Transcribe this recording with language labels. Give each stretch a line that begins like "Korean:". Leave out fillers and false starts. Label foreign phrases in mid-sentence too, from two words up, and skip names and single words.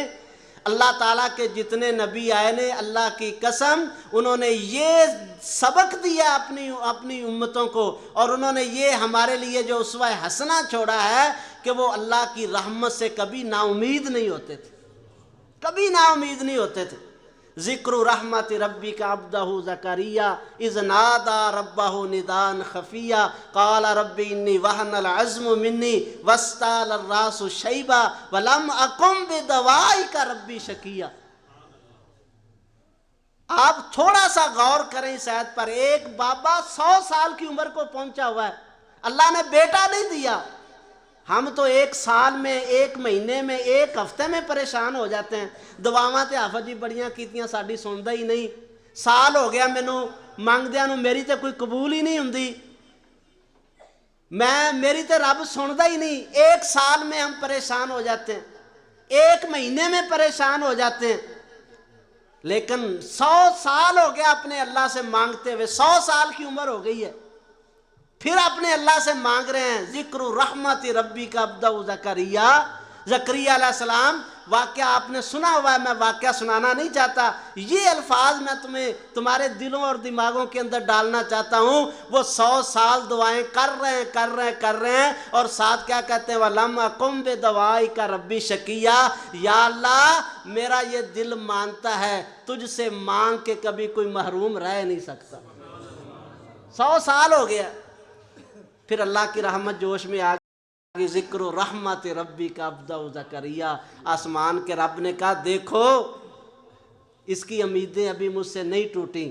Urdu: اللہ تعالیٰ کے جتنے نبی آئے نے اللہ کی قسم انہوں نے یہ سبق دیا اپنی امتوں کو، اور انہوں نے یہ ہمارے لیے جو اسوہ حسنہ چھوڑا ہے کہ وہ اللہ کی رحمت سے کبھی نا امید نہیں ہوتے تھے، کبھی نا امید نہیں ہوتے تھے.
Arabic: ذکر رحمت ربک عبدہ زکریا اذ نادى ربہ نداء خفیا قال رب انی وہن العظم منی واستعل الراس شیبا ولم اکن بدعائک ربی شقیا.
Urdu: آپ تھوڑا سا غور کریں اس آیت پر. ایک بابا 100 سال کی عمر کو پہنچا ہوا ہے، اللہ نے بیٹا نہیں دیا. ہم تو 1 سال میں 1 مہینے میں 1 ہفتے میں پریشان ہو جاتے ہیں.
Punjabi: دعاواں تے آفت جی بڑیاں کیتیاں ساڈی سندا ہی نہیں، سال ہو گیا مینوں منگدیاں نوں میری تے کوئی قبول ہی نہیں ہوندی، میری تے رب سندا ہی نہیں.
Urdu: 1 سال میں ہم پریشان ہو جاتے ہیں، 1 مہینے میں پریشان ہو جاتے ہیں. لیکن 100 سال ہو گیا اپنے اللہ سے مانگتے ہوئے، 100 سال کی عمر ہو گئی ہے. پھر اپنے اللہ سے مانگ رہے ہیں
Arabic: ذکر رحمت ربی کا عبدہ زکریا
Urdu: علیہ السلام. واقعہ آپ نے سنا ہوا ہے، میں واقعہ سنانا نہیں چاہتا. یہ الفاظ میں تمہیں تمہارے دلوں اور دماغوں کے اندر ڈالنا چاہتا ہوں. وہ 100 سال دعائیں کر رہے ہیں اور ساتھ کیا کہتے ہیں
Arabic: وَلَمْ أَقُمْ بِدَوَائِكَ رَبِّ شَقِيًّا.
Urdu: یا اللہ میرا یہ دل مانتا ہے تجھ سے مانگ کے کبھی کوئی محروم رہ نہیں سکتا. 100 سال ہو گیا. پھر اللہ کی رحمت جوش میں آ گئی.
Arabic: ذکر رحمت ربی کا عبدہ زکریا.
Urdu: آسمان کے رب نے کہا دیکھو اس کی امیدیں ابھی مجھ سے نہیں ٹوٹیں.